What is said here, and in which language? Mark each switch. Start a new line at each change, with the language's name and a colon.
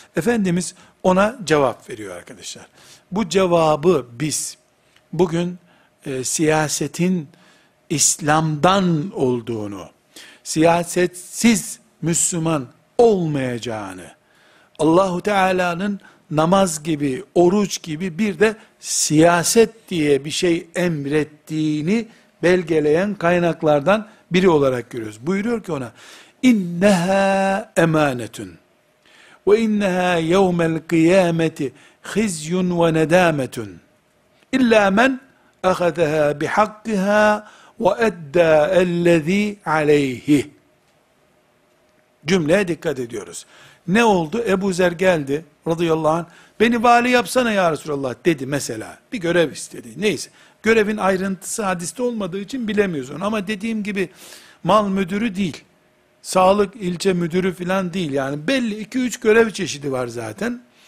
Turkish: Efendimiz ona cevap veriyor arkadaşlar. Bu cevabı biz bugün siyasetin İslam'dan olduğunu, siyasetsiz Müslüman olmayacağını, Allahu Teala'nın namaz gibi, oruç gibi bir de siyaset diye bir şey emrettiğini belgeleyen kaynaklardan biri olarak görüyoruz. Buyuruyor ki ona,
Arabic: اِنَّهَا اَمَانَةٌ وَاِنَّهَا يَوْمَ الْقِيَامَةِ خِزْيٌ وَنَدَامَةٌ اِلَّا مَنْ اَخَذَهَا بِحَقِّهَا وَاَدَّى الَّذ۪ي عَلَيْهِ
Turkish: cümleye dikkat ediyoruz. Ne oldu? Ebu Zer geldi radıyallahu anh, beni vali yapsana ya Resulallah dedi mesela. Bir görev istedi. Neyse. Görevin ayrıntısı hadiste olmadığı için bilemiyoruz onu. Ama dediğim gibi mal müdürü değil. Sağlık ilçe müdürü falan değil. Yani belli 2-3 görev çeşidi var zaten.